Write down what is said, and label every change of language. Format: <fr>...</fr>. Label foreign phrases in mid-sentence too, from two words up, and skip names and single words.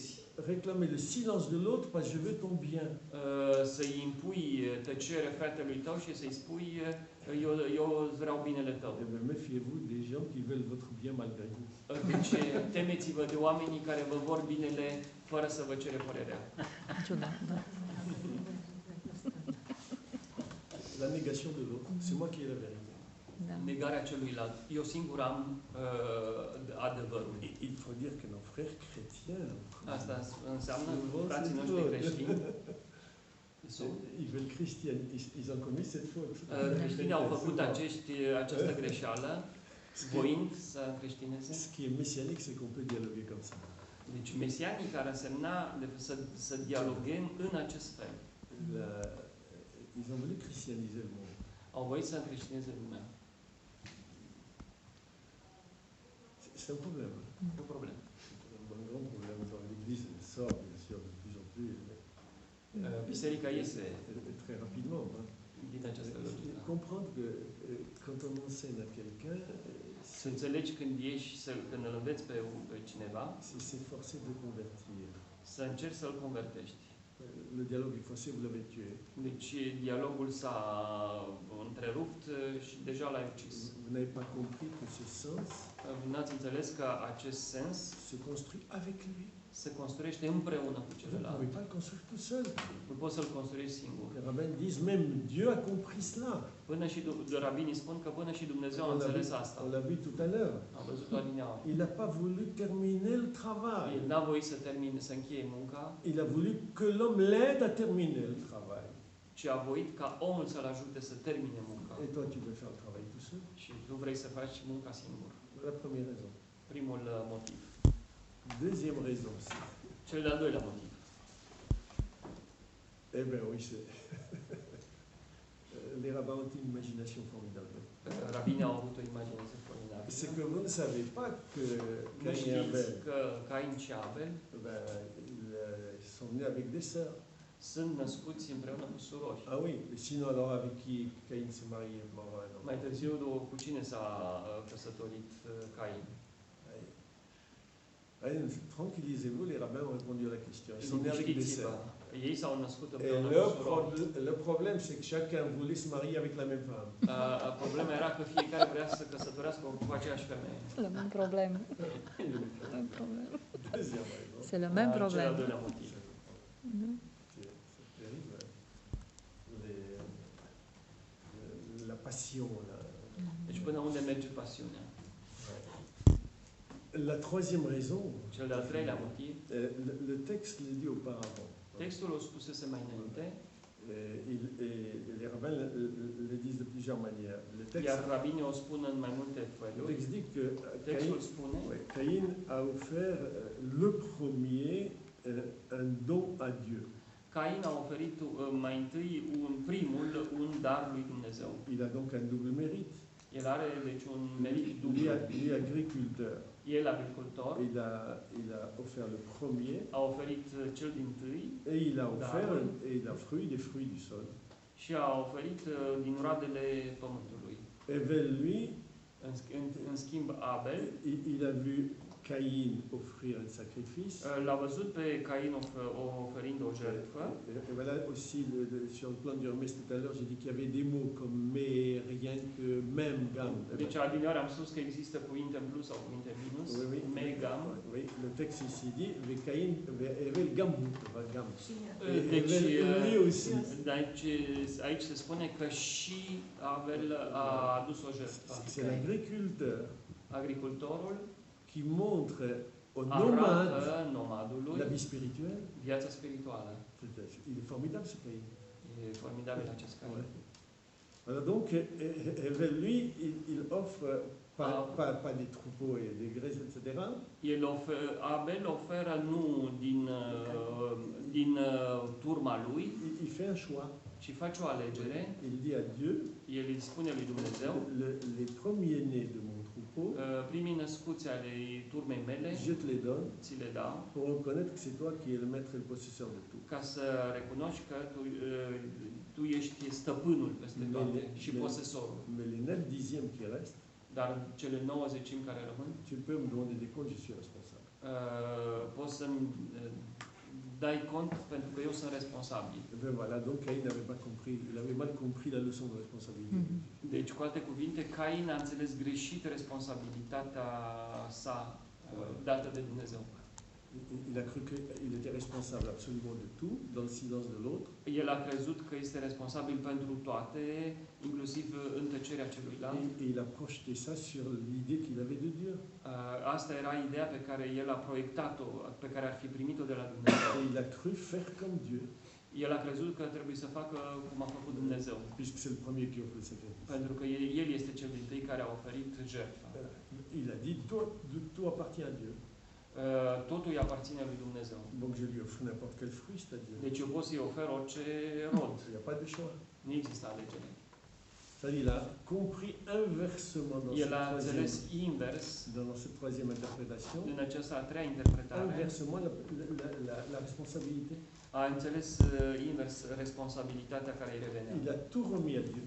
<fr>Réclamer le silence de l'autre parce que je veux ton bien.</fr> <ro>să-i impui tăcere fratelui tău și să-i spui eu vreau binele tău.</ro> <fr>Eh bien, méfiez-vous des gens qui veulent votre bien malgré vous.</fr> <ro>Deci temeți-vă de oamenii care vă vor binele fără să vă cere părerea. Ciudat, da.</ro> <fr>La négation de l'autre, c'est moi qui ai la vérité.</fr> <ro>Da. Negarea celuilalt. Eu singur am adevărul.</ro> <fr>Il faut dire que nos frères chrétiens,</fr> <ro>Asta înseamnă</ro> <fr>Souvent,</fr> <ro>frații</ro> <fr>c'est</fr> <ro>noștri</ro> <fr>faux.</fr> <ro>creștini.</ro> <fr>Ils veulent christianiser, ils ont commis cette faute.</fr> <ro>Creștinii au făcut această greșeală, voind să creștineze.</ro> <fr>Ce qui est messianique, c'est qu'on peut dialoguer comme ça.</fr> <ro>Deci mesianic ar însemna să dialoghem în acest fel.</ro> <fr>Ils ont voulu christianiser le monde.</fr> <ro>Au voit să creștineze lumea.</ro> <fr>C'est un problème.</fr> <ro>E o problemă.</ro> <fr>Un grand problème dans l'Église, elle sort bien sûr de plus en plus,</fr> <ro>Biserica iese</ro> <fr>très rapidement. Hein.</fr> <ro>din această logică.</ro> <fr>Comprendre que quand on enseigne à quelqu'un,</fr> <ro>Să înțelegi când ieși, când îl înveți pe cineva,</ro> <fr>c'est s'efforcer de convertir.</fr> <ro>să încerci să-l convertești.</ro> <fr>Le dialogue est forcé, vous l'avez tué.</fr> <ro>Deci dialogul s-a întrerupt și deja l-ai ucis.</ro> <fr>Vous n'avez pas compris que ce sens</fr> <ro>N-ați înțeles că acest sens</ro> <fr>se construit avec lui.</fr> <ro>se construiește împreună cu</ro> <fr>Vous ne</fr> <ro>celălalt.</ro> <fr>pouvez pas le construire tout seul.</fr> <ro>Nu poți să-l construiești singur.</ro> <fr>Les rabbins disent même Dieu a compris cela.</fr> <ro>Până și rabinii spun că până și Dumnezeu a înțeles asta.</ro> <fr>On l'a vu tout à l'heure.</fr> <ro>Am văzut-o adineauri.</ro> <fr>Il n'a pas voulu terminer le travail.</fr> <ro>El n-a voit să termine, să încheie munca,</ro> <fr>Il a voulu que l'homme l'aide à terminer le travail.</fr> <ro>ci a voit ca omul să-l ajute să termine munca.</ro> <fr>Et toi, tu veux faire le travail tout seul.</fr> <ro>Și tu vrei să faci munca singur.</ro> <fr>La première raison.</fr> <ro>Primul motiv.</ro> <fr>Deuxième raison.</fr> <ro>Cel de-al doilea motiv.</ro> <fr>Eh bien oui, c'est... Les rabbins ont une imagination formidable.</fr> <ro>Rabinii au avut o imaginație formidabilă.</ro> <fr>C'est que vous ne savez pas que</fr> <ro>Nu</ro> <fr>Caïn et</fr> <ro>știți</ro> <fr>Abel,</fr> <ro>că Cain și Abel</ro> <fr>ils sont nés avec des sœurs.</fr> <ro>sunt născuți împreună cu surori.</ro> <fr>Ah oui, sinon alors avec qui Caïn s'est marié bon, ouais, non.</fr> <ro>Mai târziu, cu cine s-a căsătorit Cain?</ro> <fr>Allez, tranquillisez-vous, les rabbins ont répondu à la question. Ils sont nés avec des</fr> <ro>Liniștiți-vă.</ro> <fr>sœurs.</fr> <ro>Ei s-au născut</ro> <fr>Et</fr> <ro>împreună cu surori.</ro> <fr>le problème, c'est que chacun voulait se marier avec la même femme.</fr> <ro>Problema era că fiecare vrea să se căsătorească cu aceeași femeie.</ro> <fr>Le même problème. Même problème. Deuxième raison. C'est le même</fr> <ro>Cel al</ro> <fr>problème.</fr> <ro>doilea motiv. Mhm.</ro> <fr>C'est terrible. La passion.</fr> <ro>Deci până unde merge pasiunea?</ro> <fr>La troisième raison,</fr> <ro>Cel de-al treilea motiv,</ro> <fr>le texte le dit auparavant.</fr> <ro>textul o spusese mai înainte,</ro> <fr>Les rabbins le disent de plusieurs manières.</fr> <ro>iar rabinii o spun în mai multe</ro> <fr>Le</fr> <ro>feluri.</ro> <fr>texte dit que</fr> <ro>Textul spune</ro> <fr>Caïn a offert le premier un don à Dieu.</fr> <ro>Cain a oferit mai întâi primul un dar lui Dumnezeu.</ro> <fr>Il a donc un double mérite.</fr> <ro>El are deci un merit</ro> <fr>Lui,</fr> <ro>dublu.</ro> <fr>lui agriculteur.</fr> <ro>El agricultor</ro> <fr>Il a offert le premier</fr> <ro>a oferit cel dintâi</ro> <fr>et il a offert</fr> <ro>Darul.</ro> <fr>et il a des fruits du sol.</fr> <ro>și a oferit din roadele pământului.</ro> <fr>Et lui,</fr> <ro>În schimb, Abel</ro> <fr>il a vu Caïn offrir un sacrifice.</fr> <ro>l-a văzut pe Cain oferind o jertfă.</ro> <fr>Et voilà aussi, sur le plan du remède tout à l'heure, j'ai dit qu'il y avait des mots comme mais, rien que, même, gam.</fr> <ro>Deci adineori am spus că există cuvinte în plus sau cuvinte în minus,</ro> <fr>Oui, oui. megam. Oui, le texte ici dit, mais Caïn avait le gam.</fr> <ro>Deci,</ro> <fr>Lui aussi.</fr> <ro>deci aici se spune că și Abel a adus o jertfă.</ro> <fr>C'est l'agriculteur</fr> <ro>Agricultorul</ro> <fr>qui montre au nomade</fr> <ro>arată nomadului</ro> <fr>la vie spirituelle.</fr> <ro>viața spirituală.</ro> <fr>Il est formidable ce Caïn.</fr> <ro>E formidabil acest Cain.</ro> <fr>Ouais. Voilà, donc, lui, il offre pas des troupeaux et des graisses, etc.</fr> <ro>Abel oferă nu din turma lui,</ro> <fr>Il fait un choix.</fr> <ro>ci face o alegere.</ro> <fr>Il dit à Dieu,</fr> <ro>El îi spune lui Dumnezeu,</ro> <fr>les premiers-nés de mon troupeau,</fr> <ro>primii născuți ale turmei mele,</ro> <fr>je te les donne</fr> <ro>ți le dau,</ro> <fr>pour reconnaître que c'est toi qui es le maître et le possesseur de tout.</fr> <ro>ca să recunoști că tu ești stăpânul peste toate și posesorul.</ro> <fr>Mais les 9 dixièmes qui restent,</fr> <ro>Dar cele 90 care rămân,</ro> <fr>tu peux me demander des comptes, je suis responsable.</fr> <ro>poți să-mi dai cont pentru că eu sunt responsabil.</ro> <fr>Et bien voilà, donc Caïn n'avait pas compris, il avait mal compris la leçon de responsabilité.</fr> <ro>Deci, cu alte cuvinte, Cain a înțeles greșit responsabilitatea sa dată de Dumnezeu.</ro> <fr>Il a cru qu'il était responsable absolument de tout, dans le silence de l'autre.</fr> <ro>El a crezut că este responsabil pentru toate, inclusiv în tăcerea celuilalt.</ro> <fr>Et il a projeté ça sur l'idée qu'il avait de Dieu.</fr> <ro>Asta era ideea pe care el a proiectat-o, pe care ar fi primit-o de la Dumnezeu.</ro> <fr>Et il a cru faire comme Dieu,</fr> <ro>El a crezut că trebuie să facă cum a făcut Dumnezeu,</ro> <fr>puisque c'est le premier qui offre le sacrifice.</fr> <ro>pentru că el este cel dintâi care a oferit jertfa.</ro> <fr>Il a dit, tout appartient à Dieu.</fr> <ro>Totul îi aparține lui Dumnezeu.</ro> <fr>Donc je lui offre n'importe quel fruit, c'est à Dieu.</fr> <ro>Deci eu pot să-i ofer orice rod.</ro> <fr>Il n'y a pas de choix.</fr> <ro>Nu există alegere.</ro> <fr>C'est-à-dire, il a compris inversement</fr> <ro>El a înțeles invers</ro> <fr>dans cette troisième interprétation,</fr> <ro>în această a treia interpretare,</ro> <fr>inversement la responsabilité.</fr> <ro>a înțeles invers responsabilitatea care îi revenea.</ro> <fr>Il a tout remis à Dieu.</fr>